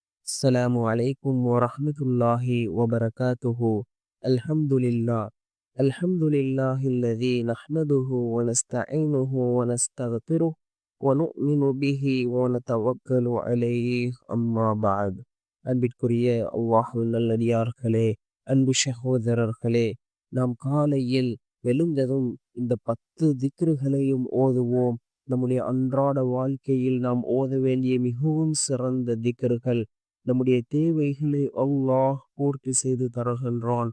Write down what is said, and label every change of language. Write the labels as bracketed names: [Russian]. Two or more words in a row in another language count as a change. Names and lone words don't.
[Arabic] السلام عليكم ورحمة الله وبركاته. الحمد لله. الحمد لله الذي نحمده ونستعينه ونستغفره ونؤمن به ونتوكل عليه أما بعد. [Tamil] அன்பிற்குரிய அல்லாஹ்வின் நல்லடியார்களே, அன்பு சகோதரர்களே, நாம் காலையில் எழுந்ததும் இந்த 10 திக்ருகளையும் ஓதுவோம். நம்முடைய அன்றாட வாழ்க்கையில் நாம் ஓத வேண்டிய மிகவும் சிறந்த திக்ருகள். நம்முடைய தேவைகளை அல்லாஹ் பூர்த்தி செய்து தருகின்றான்.